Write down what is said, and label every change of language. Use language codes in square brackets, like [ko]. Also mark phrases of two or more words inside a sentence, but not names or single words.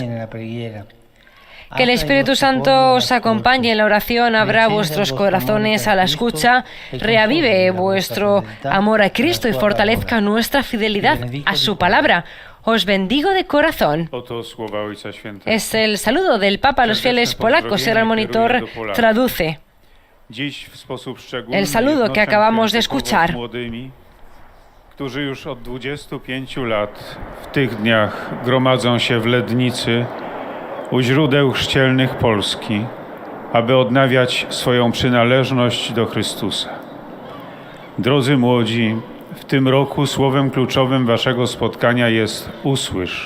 [es] Que el Espíritu Santo os acompañe en la oración, abra vuestros corazones a la escucha, reavive vuestro amor a Cristo y fortalezca nuestra fidelidad a su palabra. Os bendigo de corazón. Es el saludo del Papa a los fieles polacos. El monitor traduce el saludo que acabamos de escuchar. [pl] Którzy już od 25 lat w tych dniach gromadzą się w Lednicy u źródeł chrzcielnych Polski, aby odnawiać swoją przynależność do Chrystusa. Drodzy młodzi, w tym roku słowem kluczowym waszego spotkania jest usłysz.